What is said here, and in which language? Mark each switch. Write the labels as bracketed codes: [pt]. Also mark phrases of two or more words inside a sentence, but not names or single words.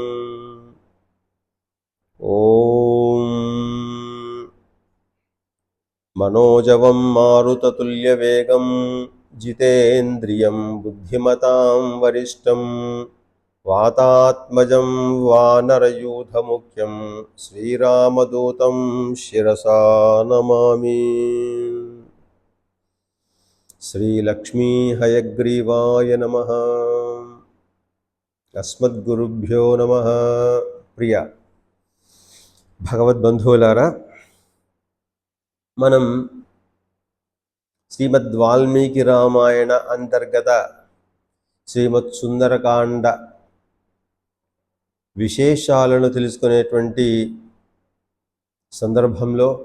[sa] ॐ मनोजवं मारुततुल्यवेगं जितेन्द्रियं बुद्धिमतां वरिष्ठं वातात्मजं वानरयूथमुख्यं श्रीरामदूतं शिरसा नमामि। श्रीलक्ष्मी हयग्रीवाय नमः। अस्मद्गुरुभ्यो नमः। [te] ప్రియ భగవద్బంధువులారా, మనం శ్రీమద్ వాల్మీకి రామాయణ అంతర్గత శ్రీమద్ సుందరకాండ విశేషాలను తెలుసుకునేటువంటి సందర్భంలో